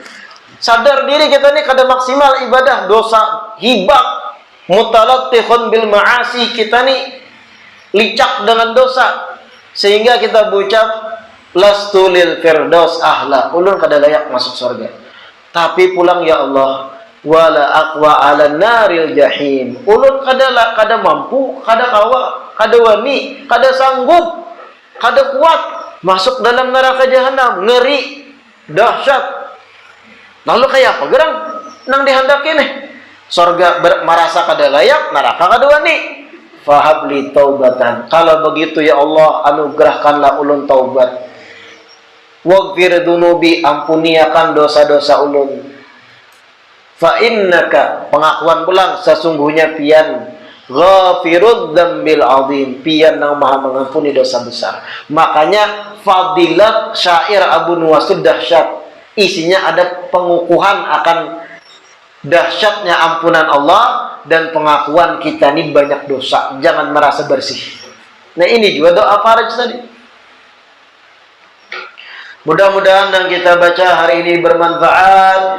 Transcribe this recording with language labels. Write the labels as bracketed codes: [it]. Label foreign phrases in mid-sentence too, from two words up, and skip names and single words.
[bjn] Sadar diri kita ni kada maksimal ibadah, dosa hibak, [ar] متلطخون بالمعاصي, [bjn] kita ni licak dengan dosa sehingga kita berucap [ar] لست للفردوس أهلا, [bjn] ulun kada layak masuk surga. Tapi pulang ya Allah, [ar] ولا أقوى على نار الجحيم, [bjn] ulun kada mampu, kada kawa, kada wani, kada sanggup, kada kuat masuk dalam neraka jahanam, ngeri, dahsyat. Lalu kayak apa gerang nang dihandaki nih? Surga merasa kada layak, neraka kada wani. [ar] فهب لي توبة. [bjn] Kalau begitu ya Allah, anugerahkanlah ulun taubat. [ar] واغفر ذنوبي, [bjn] ampuniakan dosa-dosa ulun. [ar] فإنك, [bjn] pengakuan pulang, sesungguhnya pian [ar] غافر الذنب العظيم, [bjn] pian nang maha mengampuni dosa besar. Makanya fadilat syair Abu Nawas dahsyat. Isinya ada pengukuhan akan dahsyatnya ampunan Allah dan pengakuan kita ini banyak dosa, jangan merasa bersih. Nah ini juga doa faraj tadi. Mudah-mudahan yang kita baca hari ini bermanfaat.